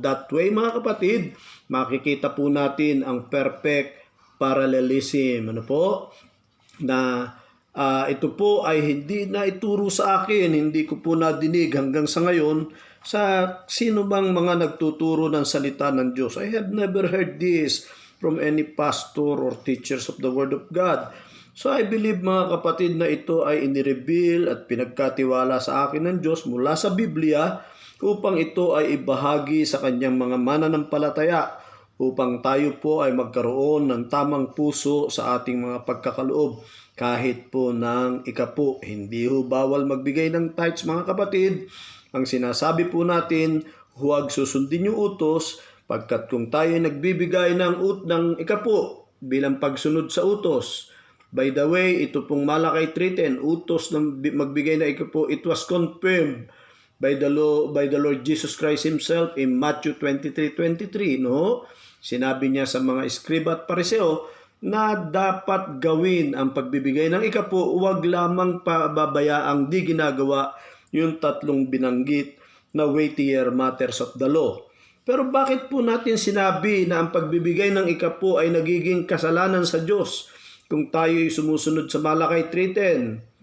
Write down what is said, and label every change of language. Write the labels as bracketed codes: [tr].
[en] That way [tl] mga kapatid, makikita po natin ang [en] perfect parallelism. [tl] Ano po? Na ito po ay hindi na ituro sa akin, hindi ko po nadinig hanggang sa ngayon sa sino bang mga nagtuturo ng salita ng Diyos. [en] I have never heard this from any pastor or teachers of the Word of God. [tl] So I believe mga kapatid na ito ay inireveal at pinagkatiwala sa akin ng Diyos mula sa Biblia upang ito ay ibahagi sa kanyang mga mananampalataya, upang tayo po ay magkaroon ng tamang puso sa ating mga pagkakaloob. Kahit po ng ikapu, hindi ho bawal magbigay ng tithes mga kapatid. Ang sinasabi po natin, huwag susundin yung utos, pagkat kung tayo nagbibigay ng ikapu bilang pagsunod sa utos. [en] By the way, [tl] ito pong Malakay 3:10, utos ng magbigay na ikapu, [en] it was confirmed by the Lord Jesus Christ Himself in Matthew 23:23, no? [tl] Sinabi niya sa mga eskriba at pariseo na dapat gawin ang pagbibigay ng ikapu, huwag lamang pababayaang di ginagawa yung tatlong binanggit na [en] weightier matters of the law. [tl] Pero bakit po natin sinabi na ang pagbibigay ng ikapu ay nagiging kasalanan sa Diyos kung tayo'y sumusunod sa Malakay 3:10?